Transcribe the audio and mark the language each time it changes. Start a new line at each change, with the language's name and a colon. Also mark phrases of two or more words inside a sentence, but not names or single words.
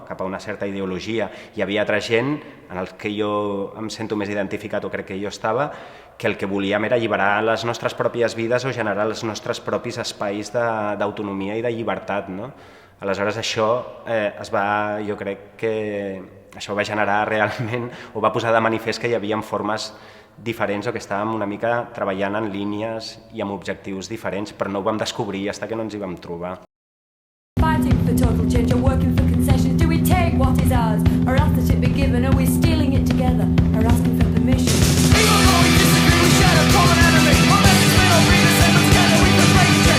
Catalan: Cap a una certa ideologia. Hi havia altra gent, en el que jo em sento més identificat, o crec que jo estava, que el que volíem era alliberar les nostres pròpies vides o generar els nostres propis espais d'autonomia i de llibertat, no? Aleshores això jo crec que això va generar realment, o va posar de manifest que hi havia formes diferents o que estàvem una mica treballant en línies i amb objectius diferents, però no ho vam descobrir fins que no ens hi vam trobar.
English: Fighting for total change or working for concessions, do we take what is ours or ask that it be given, are we stealing it together or asking for permission? Even though we disagree, we share a common enemy, our message may not be the same, but together we can break